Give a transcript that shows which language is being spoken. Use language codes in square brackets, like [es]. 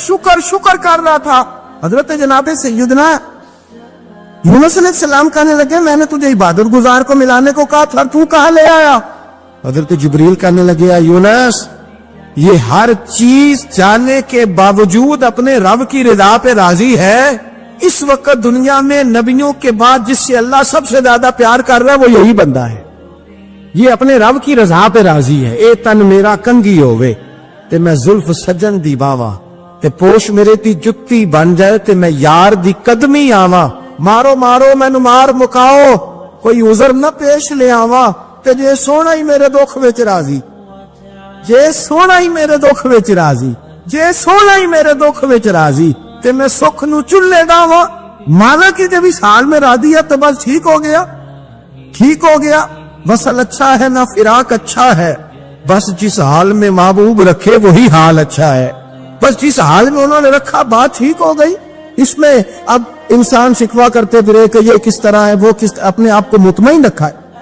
[ur] شکر شکر کر رہا تھا. حضرت جناب سیدنا یونس علیہ السلام کہنے لگے میں نے تجھے عبادت گزار کو ملانے کو کہا تھا, تو کہاں لے آیا؟ حضرت جبریل کہنے لگے یونس یہ ہر چیز جاننے کے باوجود اپنے رب کی رضا پہ راضی ہے. اس وقت دنیا میں نبیوں کے بعد جس سے اللہ سب سے زیادہ پیار کر رہا ہے وہ یہی بندہ ہے. یہ اپنے رب کی رضا پہ راضی ہے. [pa] اے تن میرا کنگی ہوئے تے میں زلف سجن دی باوا, تے پوش میرے تی جتی بن جائے تے میں یار دی قدمی آواں. مارو مارو مینو مار مکاؤ کوئی عذر نہ پیش لے آواں, تے جے سونا ہی میرے دکھ وچ راضی, جے سونا ہی میرے دکھ وچ راضی, جے سونا ہی میرے دکھ وچ راضی, تے میں سکھ نو چلے گاواں. [ur] مانا کہ جب اس حال میں راضی ہے تو بس ٹھیک ہو گیا, ٹھیک ہو گیا. وصل اچھا ہے نہ فراق اچھا ہے, بس جس حال میں محبوب رکھے وہی حال اچھا ہے. بس جس حال میں انہوں نے رکھا بات ٹھیک ہو گئی. اس میں اب انسان شکوا کرتے پھرے کہ یہ کس طرح ہے وہ کس, اپنے آپ کو مطمئن رکھا ہے.